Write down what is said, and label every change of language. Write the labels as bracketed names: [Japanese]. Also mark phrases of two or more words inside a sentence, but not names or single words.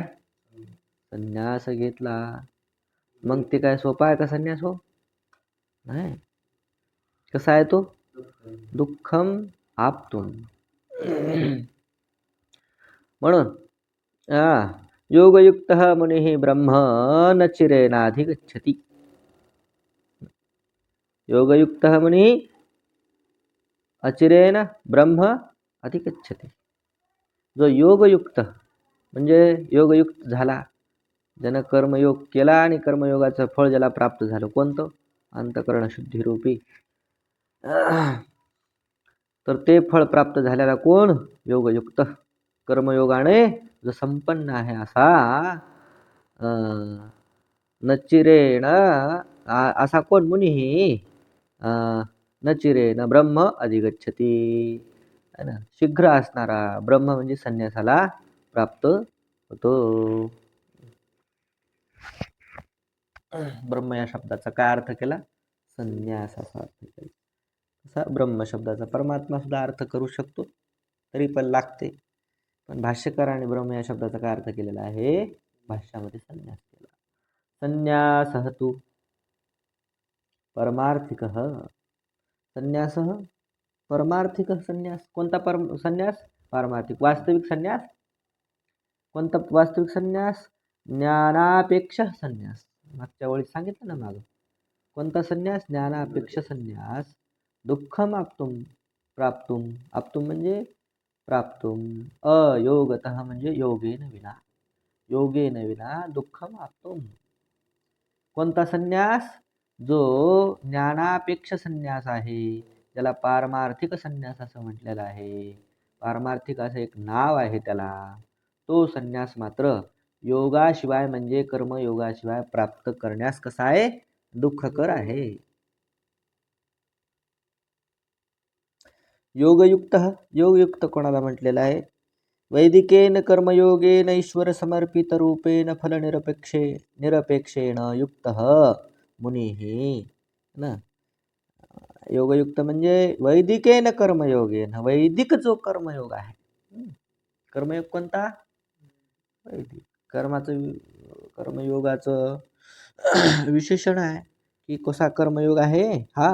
[Marathi] संन्यास घेतला. मग ते काय सोपा आहे का संन्यास? हो नाही. कसा आहे तो? [Sanskrit] दुःखम आप्तुम. म्हणून योगयुक्त मुनी ब्रह्म न चिरेणाधिगच्छति. योगयुक्त मुनी अचिरेण ब्रह्म अधिगच्छति. [Marathi] जो योगयुक्त म्हणजे योगयुक्त झाला, ज्यानं कर्मयोग केला आणि कर्मयोगाचं फळ ज्याला प्राप्त झालं, कोणतं? अंतःकरण शुद्धीरूपी. तर ते फळ प्राप्त झाल्याला कोण? योगयुक्त. कर्मयोगाने जो संपन्न आहे असा नचिरेण असा कोण? [Sanskrit] मुनी नचिरेण ब्रह्म अधिगच्छती. [Hindi] है ना? [Marathi] शीघ्र असणारा ब्रह्म म्हणजे संन्यासाला प्राप्त होतो. ब्रह्म या शब्दाचा काय अर्थ केला? संन्यास असा अर्थ केला. असा ब्रह्म शब्दाचा परमात्मा सुद्धा अर्थ करू शकतो, तरी पण लागते. पण भाष्यकाराने ब्रह्म या शब्दाचा काय अर्थ केलेला आहे? भाष्यामध्ये संन्यास केला. [Sanskrit] संन्यासः तु परमार्थिकः. संन्यासः परमार्थिक संन्यास. [Marathi] कोणता संन्यास? पारमार्थिक. वास्तविक संन्यास कोणता? वास्तविक संन्यास ज्ञानापेक्षा संन्यास. मागच्या वेळी सांगितलं ना मागं. कोणता संन्यास? ज्ञानापेक्षा संन्यास. [Sanskrit] दुःखम आप्तुम प्राप्तुम. आप्तुम म्हणजे प्राप्तुम. अयोगतः म्हणजे योगेन विना. योगेन विना दुःखम आप्तुम. [Marathi] कोणता संन्यास? जो ज्ञानापेक्षा संन्यास आहे, ज्याला पारमार्थिक संन्यास असं म्हटलेलं आहे. पारमार्थिक असं एक नाव आहे त्याला. तो संन्यास मात्र योगाशिवाय म्हणजे कर्मयोगाशिवाय प्राप्त करण्यास कसा आहे? दुःखकर आहे. योगयुक्त. योगयुक्त कोणाला म्हटलेला आहे? [Sanskrit] वैदिकेन कर्मयोगेन ईश्वर समर्पित रूपेण फल निरपेक्षेण युक्त मुनिः. [Marathi] ना, योगयुक्त म्हणजे [Sanskrit] वैदिकेन कर्मयोगेन. [Marathi] वैदिक जो कर्मयोग आहे. कर्मयोग कोणता? वैदिक. कर्मयोगाचं विशेषण आहे की कसा कर्मयोग आहे हा?